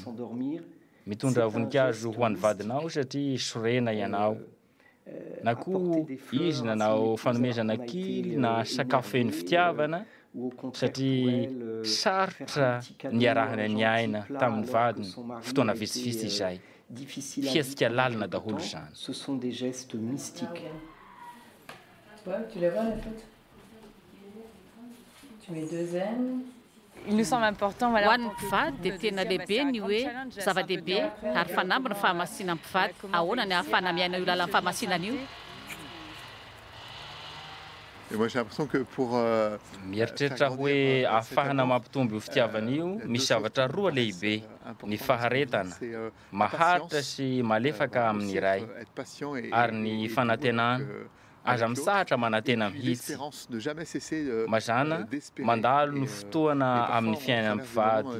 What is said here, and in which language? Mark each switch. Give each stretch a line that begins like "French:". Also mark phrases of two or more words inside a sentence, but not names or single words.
Malagasy: Mitondra voninkazo ho an'ny vadinao satria sorena ianao. Na koa izy nanao fanomezana kily na sakafo feno fitiavana satria sarotra niarahana ny aina tamin'ny vadiny fotoana vitsivitsy izay. Fihetsika lalina daholo izany.
French: Ce sont des gestes mystiques. Tu les vois les photos? Tu mets 2 ailes. Il nous semble important
Malagasy: Ho an'ny mpivady dia tena lehibe ny hoe zava-dehibe ary fanamby ny fahamasina ny mpivady. Ahoana ny ahafana miaina io lalan'ny fahamasinana io?
French: Et moi j'ai l'impression que pour
Malagasy: Mieritreritra hoe ahafahana mampitombo io fitiavana io, misy zavatra roa lehibe: ny faharetana, maharitra sy malefaka amin'ny iray, ary ny fanantenana. Aza misahatra manantena mihitsy. Mazana mandalo ny fotoana amin'ny fiainan'ny mpivady.